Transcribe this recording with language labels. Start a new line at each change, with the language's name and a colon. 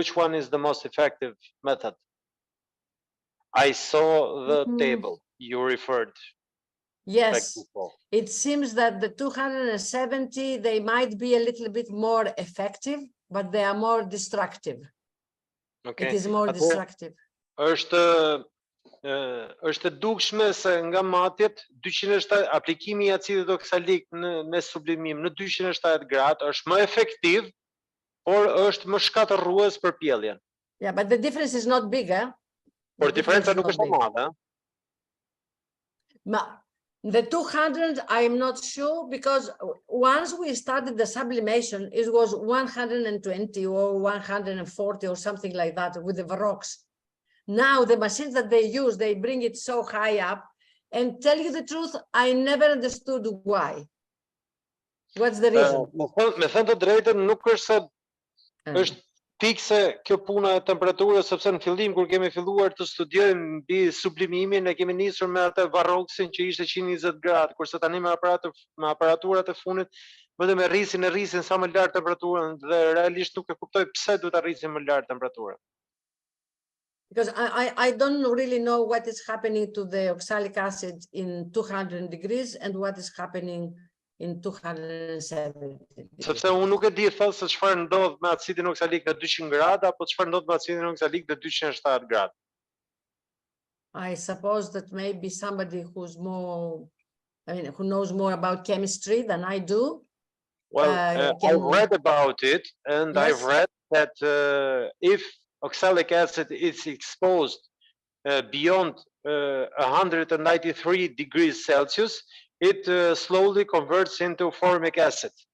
English: Which one is the most effective method? I saw the table you referred. Yes, it seems that the 270, they might be a little bit more effective, but they are more destructive. Okay. It is more destructive.
Albanian: Është dukshme se nga matjet, aplikimi I acidit oksalik me sublimim në 270 gradë është më efektiv, por është më shkatërrues për pjelljen.
English: Yeah, but the difference is not big, eh?
Albanian: Por diferenca nuk është e madhe.
English: The 200, I'm not sure, because once we started the sublimation, it was 120 or 140 or something like that with the Varroas. Now the machines that they use, they bring it so high up, and tell you the truth, I never understood why. What's the reason?
Albanian: Me thënë të drejtën, nuk është se është fikse kjo puna e temperaturës, sepse në fillim kur kemi filluar të studiojmë mbi sublimimin, ne kemi nisur me atë Varroasin që ishte 120 gradë, kurse tani me aparaturat e fundit vetëm e rrisin sa më lart temperaturën, dhe realisht nuk e kuptoj pse duhet ta rrisin më lart temperaturën.
English: Because I don't really know what is happening to the oxalic acid in 200 degrees and what is happening in 270 degrees.
Albanian: Sepse unë nuk e di thellë se çfarë ndodh me acidin oksalik në 200 gradë apo çfarë ndodh me acidin oksalik në 270 gradë.
English: I suppose that maybe somebody who's more, I mean, who knows more about chemistry than I do. Well, I've read about it, and Yes. I've read that if oxalic acid is exposed beyond 193 degrees Celsius, it slowly converts into formic acid.